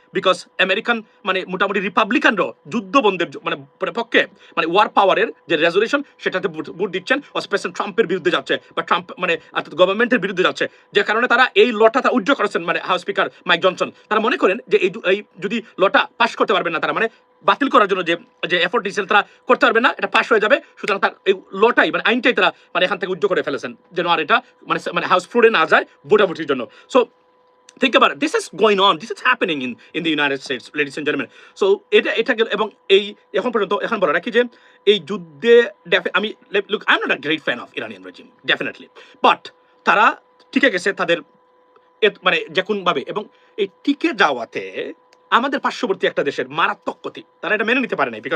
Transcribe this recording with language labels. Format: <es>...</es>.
<bn>Because American মানে মোটামুটি রিপাবলিকানরাও যুদ্ধ বন্ধের মানে পক্ষে মানে ওয়ার পাওয়ারের যে রেজলিউশন সেটাতে ভোট দিচ্ছেন, প্রেসিডেন্ট ট্রাম্পের বিরুদ্ধে যাচ্ছে বা ট্রাম্প মানে গভর্নমেন্টের বিরুদ্ধে যাচ্ছে, যে কারণে তারা এই লটা করেছেন মানে হাউস স্পিকার মাইক জনসন। তারা মনে করেন যে এই যদি লটা পাস করতে পারবেন না, তারা মানে বাতিল করার জন্য যে এফোর্ট দিয়েছেন তারা করতে পারবে না, এটা পাস হয়ে যাবে। সুতরাং তার এই লটাই মানে আইনটাই তারা মানে এখান থেকে করে ফেলেছেন যেন আর এটা মানে হাউস ফ্লোরে না যায় ভোটাভুটির জন্য।</bn> <en>So think about it. This is going on. This is happening in the United States, ladies and gentlemen.</en> <bn>So এটা এবং এই এখন পর্যন্ত এখন বলা রাখি যে এই যুদ্ধে আমি</bn> <en>look, I'm not a great fan of Iranian regime, definitely, but</en> <bn>তারা টিকে গেছে তাদের মানে যে কোন ভাবে, এবং এই টিকে যাওয়াতে আমাদের পার্শ্ববর্তী একটা দেশের মারাত্মক ক্ষতি, তারা এটা মেনে নিতে পারে নাই।</bn>